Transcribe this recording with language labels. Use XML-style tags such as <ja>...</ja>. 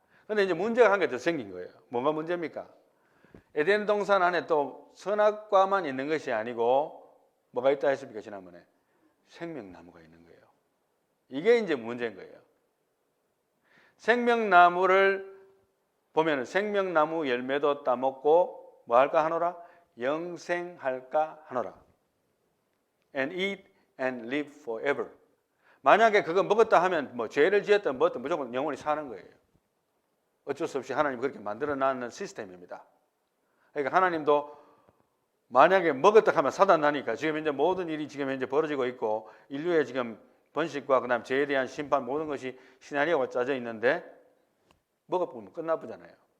<ko>그런데 이제 문제가 한 개 더 생긴 거예요. 뭐가 문제입니까? 에덴 동산 안에 또 선악과만 있는 것이 아니고 뭐가 있다 했습니까? 지난번에 생명나무가 있는 거예요. 이게 이제 문제인 거예요. 생명나무를 보면 생명나무 열매도 따먹고 뭐 할까 하노라? 영생할까 하노라.</ko> <en>And eat and live forever.</en> <ko>만약에 그거 먹었다 하면 뭐 죄를 지었든 뭐든 무조건 영원히 사는 거예요. 어쩔 수 없이 하나님 그렇게 만들어 놨는 시스템입니다. 그러니까 하나님도 만약에 먹었다 하면 사단 나니까 지금 현재 모든 일이 지금 현재 벌어지고 있고 인류의 지금 번식과 그다음 죄에 대한 심판 모든 것이 시나리오가 짜져 있는데 먹어보면 끝나보잖아요.</ko>